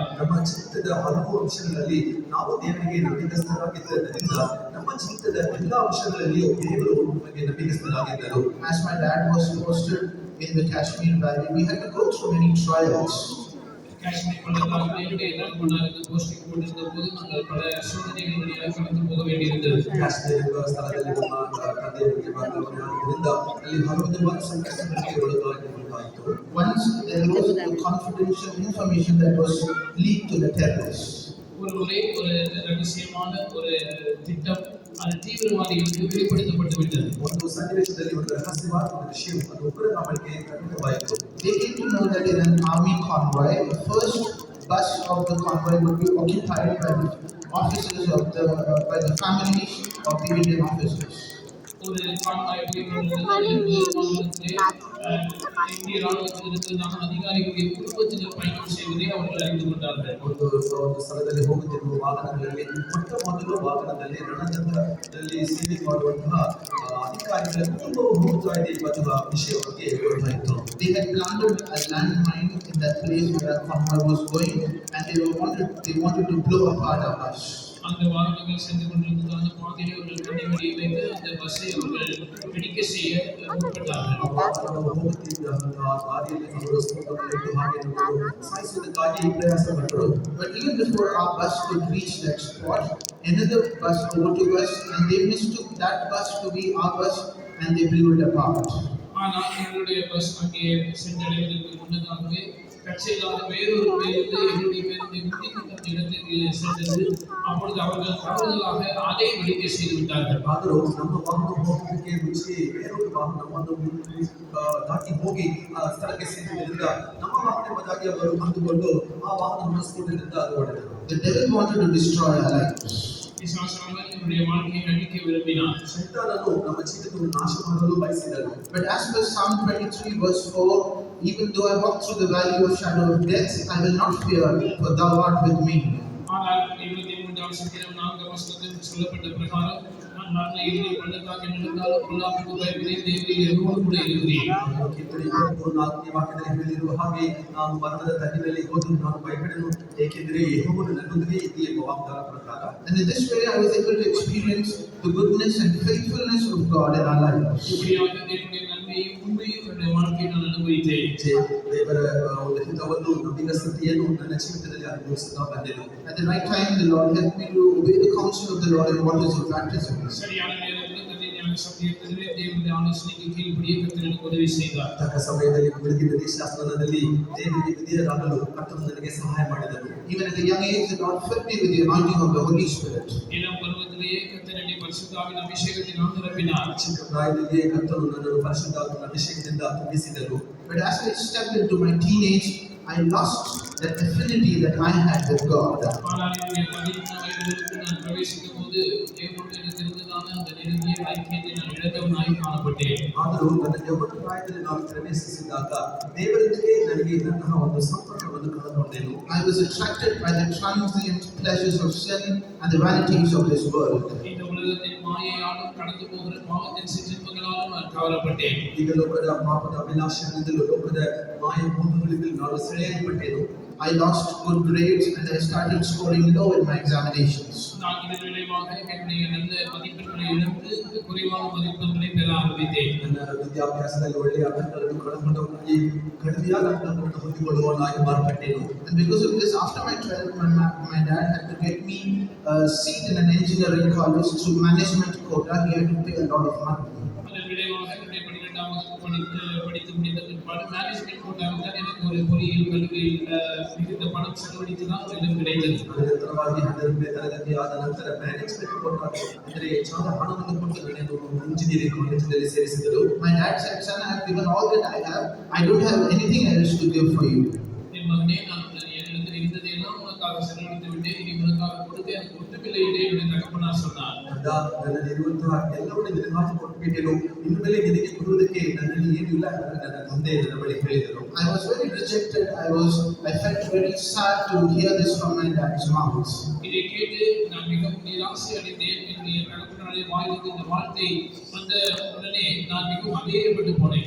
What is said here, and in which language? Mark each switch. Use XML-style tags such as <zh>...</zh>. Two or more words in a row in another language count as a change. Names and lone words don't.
<kn>ನಮ್ಮ ಜೀವಿತದ ಹಲವು ಅಂಶಗಳಲ್ಲಿ ನಾವು ದೇವರಿಗೆ ನಂಬಿಕಸ್ಥರಾಗಿದ್ದರಿಂದ ನಮ್ಮ ಜೀವಿತದ ಎಲ್ಲ ಅಂಶಗಳಲ್ಲಿಯೂ ದೇವರು ನಮಗೆ ನಂಬಿಕಸ್ಥರಾಗಿದ್ದರು.</kn> <en>As my dad was posted in the Kashmir Valley, we had to go through many trials.</en> <ta>காஷ்மீர் பள்ளத்தாக்கில் என்னுடைய தகப்பனாருக்கு போஸ்டிங் போட்டிருந்த போது நாங்கள் பல சோதனைகள் வழியாக கடந்து போக வேண்டியிருந்தது.</ta> <kn>ಕಾಶ್ಮೀರ ಸ್ಥಳದಲ್ಲಿ ನಮ್ಮ ತಂದೆಯವರಿಗೆ ಬರುವುದರಿಂದ ಅಲ್ಲಿ ಹಲವು ಸಂಕಷ್ಟಗಳಿಗೆ ಒಳಗಾಗಿರುವಂತಾಯಿತು.</kn> <en>Once there was a confidential information that was leaked to the terrorists.</en> <ta>ஒரு முறை ஒரு ரகசியமான ஒரு திட்டம் அது தீவிரவாதிகளுக்கு வெளிப்படுத்தப்பட்டு விட்டது.</ta> <kn>ಒಂದು ಸನ್ನಿವೇಶದಲ್ಲಿ ಒಂದು ರಹಸ್ಯವಾದ ಒಂದು ವಿಷಯ ಅದು ಉಗ್ರಗಾಮಿಗಳಿಗೆ ಖಂಡಿತವಾಯಿತು.</kn> <en>They came to know that in an army convoy, the first bus of the convoy would be occupied by the officers of by the families of the Indian officers.</en> <ta>ஒரு கான்வாய் இந்திய ராணுவத்திலிருந்து நாம் அதிகாரிகளுடைய குடும்பத்தினர் பயணம் செய்வதை அவர்கள் அறிந்து கொண்டார்கள்.</ta> <kn>ಒಂದು ಸ್ಥಳದಲ್ಲಿ ಹೋಗುತ್ತಿರುವ ವಾಹನಗಳಲ್ಲಿ ಮೊಟ್ಟ ಮೊದಲು ವಾಹನದಲ್ಲಿ ರಣರಂಗದಲ್ಲಿ ಸೇವೆ ಮಾಡುವಂತಹ ಅಧಿಕಾರಿಗಳ ಕುಟುಂಬವು ಹೋಗ್ತಾ ಇದೆ ಎಂಬ ವಿಷಯ ಅವರಿಗೆ ಗೊತ್ತಾಯಿತು.</kn> <en>They had planted a landmine in that place where a convoy was going, and they wanted to blow apart our bus.</en> <ta>அந்த வாகனங்கள் சென்று கொண்டிருந்த அந்த பாதையை அவர்கள் கண்ணிவெடி வைத்து அந்த பஸ்ஸை அவர்கள் வெடிக்க செய்ய முற்பட்டார்கள்.</ta> <en>But even before our bus could reach that spot, another bus overtook us, and they mistook that bus to be our bus, and they blew it apart.</en> <ta>ஆனால் எங்களுடைய பஸ் அங்கே சென்றடைவதற்கு முன்னதாகவே கட்சியில்லாத வேறொரு பேருந்து எங்களுடைய பேருந்தை முந்தி அந்த இடத்துக்கு சென்றது. அப்பொழுது அவர்கள் தவறுதலாக அதை வெடிக்க செய்து விட்டார்கள்.</ta> <kn>ಆದರೂ ನಮ್ಮ ವಾಹನ ಹೋಗೋದಕ್ಕೆ ಮುಂಚೆ ಬೇರೊಂದು ವಾಹನವನ್ನು ದಾಟಿ ಹೋಗಿ ಆ ಸ್ಥಳಕ್ಕೆ ಸೇರಿದ್ದರಿಂದ ನಮ್ಮ ವಾಹನ ಬದಾಗಿ ಅವರು ಬಂದುಕೊಂಡು ಆ ವಾಹನವನ್ನು ಸ್ಫೋಟದಿಂದ ಅದು ಹೊಡೆದರು.</kn> <en>The devil wanted to destroy our lives.</en> <ta>என்னுடைய வாழ்க்கையை அழிக்க விரும்பினார்.</ta> <kn>சைத்தானನು ನಮ್ಮ ಜೀವಿತವನ್ನು ನಾಶ ಮಾಡಲು ಬಯಸಿದನು.</kn> <en>But as per Psalm 23 verse 4, even though I walk through the valley of shadow of death, I will not fear, for thou art with me.</en> <ta>ஆனால் சங்கீதம் 4 வசனத்தில் சொல்லப்பட்ட பிரகாரம் நான் மரண பள்ளத்தாக்கில் நடந்தாலும் பொல்லாப்புக்கு பயப்படேன், தேவரீர் என்னோடு கூட இருக்கிறீர்.</ta> <kn>ಕೀರ್ತನೆ 34ನೇ ವಾಕ್ಯದಲ್ಲಿ ಹೇಳಿರುವ ಹಾಗೆ ನಾವು ಮರಣದ ತಗ್ಗಿನಲ್ಲಿ ಹೋದರೂ ನಾನು ಭಯಪಡೆನು, ಏಕೆಂದರೆ ಯೆಹೋವನು ನನ್ನೊಂದಿಗೆ ಇದ್ದೀ ಎಂಬ ವಾಗ್ದಾನ ಪ್ರಕಾರ.</kn> <en>And in this way, I was able to experience the goodness and faithfulness of God in our lives.</en> <ta>இப்படியாக தேவனுடைய நன்மையும் உண்மையும் என்னுடைய வாழ்க்கையை நான் அனுபவித்தேன்.</ta> <kn>ದೇವರ ಒಂದು ಹಿತವನ್ನು ನಂಬಿಗಸ್ತತೆಯನ್ನು ನನ್ನ ಜೀವಿತದಲ್ಲಿ ಅನುಭವಿಸುತ್ತಾ ಬಂದೆನು.</kn> <en>At the right time, the Lord helped me to obey the counsel of the Lord in what is of baptism.</en> <ta>சரியான நேரத்தில் தன்னை ஞான சத்தியத்திலே தேவனுடைய ஆலோசனைக்கு கீழ்ப்படிய கர்த்தர் எனக்கு உதவி செய்தார்.</ta> <kn>ತಕ್ಕ ಸಮಯದಲ್ಲಿ ಬೆಳಗಿನ ದೇಶಾಸ್ತ್ರದಲ್ಲಿ ದೇವರಿಗೆ ವಿಧೇಯರಾಗಲು ಕರ್ತನು ನನಗೆ ಸಹಾಯ ಮಾಡಿದನು.</kn> <en>Even at a young age, the Lord filled me with the anointing of the Holy Spirit.</en> <ta>இளம் பருவத்திலேயே கர்த்தர் என்னை பரிசுத்தாவின் அபிஷேகத்தினால் நிரப்பினார்.</ta> <kn>ಚಿಕ್ಕ ಪ್ರಾಯದಲ್ಲಿಯೇ ಕರ್ತನು ನನ್ನನ್ನು ಪರಿಶುದ್ಧಾತ್ಮನ ಅಭಿಷೇಕದಿಂದ ತುಂಬಿಸಿದನು.</kn> <en>But as I stepped into my teenage, I lost that affinity that I had with God.</en> <ta>ஆனால் என்னுடைய 15 வயதிற்கு நான் பிரவேசிக்கும் போது தேவனோடு எனக்கு இருந்ததான அந்த நெருங்கிய ஐக்கியத்தை நான் இழந்தவனாய் காணப்பட்டேன்.</ta> <kn>ಆದರೂ ನನ್ನ ಯೌವನ ಪ್ರಾಯದಲ್ಲಿ ನಾನು ಪ್ರವೇಶಿಸಿದಾಗ ದೇವರೊಂದಿಗೆ ನನಗೆ ಇದ್ದಂತಹ ಒಂದು ಸಂಪರ್ಕವನ್ನು ಕಳೆದುಕೊಂಡೆನು.</kn> <en>I was attracted by the transient pleasures of sin and the vanities of this world.</en> <ta>இந்த உலகத்தின் மாயையாலும் கடந்து போகிற பாவத்தின் சிற்றின்பங்களாலும் நான் கவரப்பட்டேன்.</ta> <kn>ಈಗ ಲೋಕದ ಪಾಪದ ಅಭಿಲಾಷೆಗಳಿಂದಲೂ ಲೋಕದ ಮಾಯ ಮೋಹಗಳಿಂದಲೂ ನಾನು ಸೆಳೆಯಲ್ಪಟ್ಟೆನು.</kn> <en>I lost good grades and I started scoring low in my examinations.</en> <ta>நான் இதன் விளைவாக என்னுடைய நல்ல மதிப்பெண்களை இழந்து குறைவான மதிப்பெண்களை பெற ஆரம்பித்தேன்.</ta> <kn>ನನ್ನ ವಿದ್ಯಾಭ್ಯಾಸದಲ್ಲಿ ಒಳ್ಳೆಯ ಅಂಕಗಳನ್ನು ಕಳೆದುಕೊಂಡವನಾಗಿ ಕಡಿಮೆಯಾದ ಅಂಕಗಳನ್ನು ಹೊಂದಿಕೊಳ್ಳುವವನಾಗಿ ಮಾರ್ಪಟ್ಟೆನು.</kn> <en>And because of this, after my 12th, my dad had to get me a seat in an engineering college through management quota. He had to pay a lot of money.</en> <ta>அதன் விளைவாக என்னுடைய 12ஆம் வகுப்பு படித்து முடிந்த பிற்பாடு</ta> <en>management quota</en> <ta>தான் எனக்கு ஒரு பொறியியல் கல்வியில் மிகுந்த பணம் செலவழித்து தான் இடம் கிடைத்தது.</ta> <kn>ಅನಂತರವಾಗಿ 12ನೇ ತರಗತಿ ಆದ ನಂತರ</kn> <en>management quota</en> <kn>ಅಂದರೆ ಹೆಚ್ಚಾದ ಹಣವನ್ನು ಕೊಟ್ಟು ನನ್ನನ್ನು ಇಂಜಿನಿಯರಿಂಗ್ ಕಾಲೇಜಿನಲ್ಲಿ ಸೇರಿಸಿದರು.</kn> <en>My dad said, "Son, I have given all that I have. I don't have anything else to give for you."</en> <ta>என் மகனே, நான் என்னிடத்தில் இருந்ததையெல்லாம் உனக்காக செலவழித்து விட்டேன், இனி உனக்காக கொடுத்து எனக்கு ஒன்றுமில்லை என்று என்னுடைய தகப்பனார் சொன்னார்.</ta> <kn>ನನ್ನಲ್ಲಿರುವಂತಹ ಎಲ್ಲವನ್ನೂ ನಿನಗಾಗಿ ಕೊಟ್ಟುಬಿಟ್ಟೆನು, ಇನ್ನು ಮೇಲೆ ನಿನಗೆ ಕೊಡುವುದಕ್ಕೆ ನನ್ನಲ್ಲಿ ಏನೂ ಇಲ್ಲ ಎಂದು ನನ್ನ ತಂದೆ ನನ್ನ ಬಳಿ ಹೇಳಿದರು.</kn> <en>I was very rejected. I felt very sad to hear this from my dad's mouth.</en> <ta>இதை கேட்டு நான் மிகவும் நிராசை அடைந்தேன். என்னுடைய தகப்பனாருடைய வாயிலிருந்து இந்த வார்த்தை வந்த உடனே நான் மிகவும் அபேயப்பட்டு போனேன்.</ta>